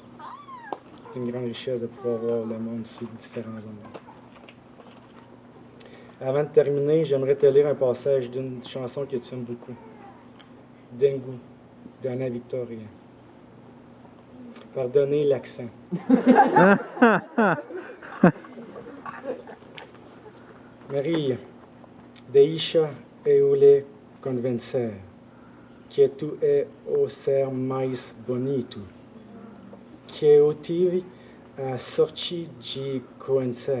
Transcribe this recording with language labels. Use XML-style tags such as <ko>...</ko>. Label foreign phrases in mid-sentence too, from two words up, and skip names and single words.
<fr>C'est une grande richesse de pouvoir voir le monde sous différents angles. Avant de terminer, j'aimerais te lire un passage d'une chanson que tu aimes beaucoup. Dengue, d'Anna Victoria. Pardonnez l'accent.</fr> <pt>Maria, deixa eu lhe convencer que tu é o ser mais bonito que eu tive a sorte de conhecer.</pt>